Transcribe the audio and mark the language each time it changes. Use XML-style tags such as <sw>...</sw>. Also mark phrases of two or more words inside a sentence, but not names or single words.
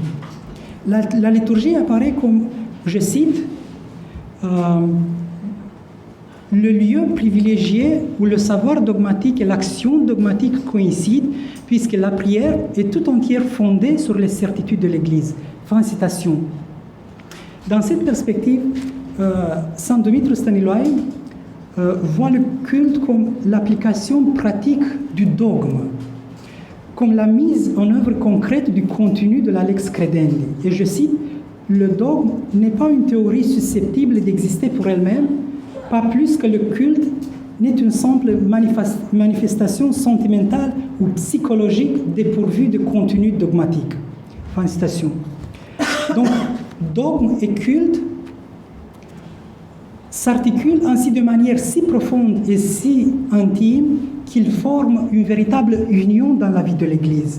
<fr>La liturgie apparaît comme, je cite, le lieu privilégié où le savoir dogmatique et l'action dogmatique coïncident, puisque la prière est tout entière fondée sur les certitudes de l'Église. Fin citation. Dans cette perspective, Saint Dumitru Stăniloae voit le culte comme l'application pratique du dogme, comme la mise en œuvre concrète du contenu de la</fr> <la>lex credendi.</la> <fr>Et je cite, le dogme n'est pas une théorie susceptible d'exister pour elle-même, pas plus que le culte n'est une simple manifestation sentimentale ou psychologique dépourvue de contenu dogmatique. Fin de citation. Donc, dogme et culte s'articulent ainsi de manière si profonde et si intime qu'ils forment une véritable union dans la vie de l'Église.</fr>